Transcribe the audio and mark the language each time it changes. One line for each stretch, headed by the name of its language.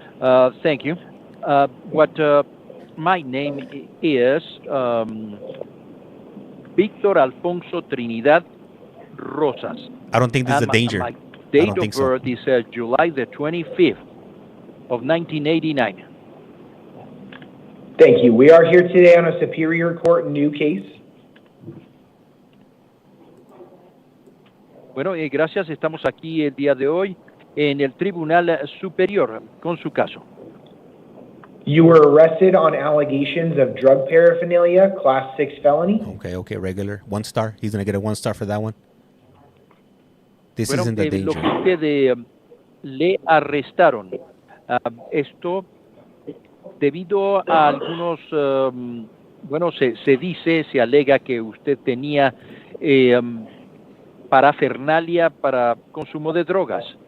English: So. Thank you. What my name is Víctor Alfonso Trinidad Rosas. I don't think this is a danger. My date of birth is July the 25th of 1989. Thank you. We are here today on a Superior Court new case.
Spanish: Bueno, gracias. Estamos aquí el día de hoy en el Tribunal Superior con su caso.
English: You were arrested on allegations of drug paraphernalia, Class 6 felony. Okay, regular. 1 star. He's going to get a 1 star for that one. This isn't the danger.
Spanish: Lo que le arrestaron, esto debido a algunos, bueno, se dice, se alega que usted tenía parafernalia para consumo de drogas.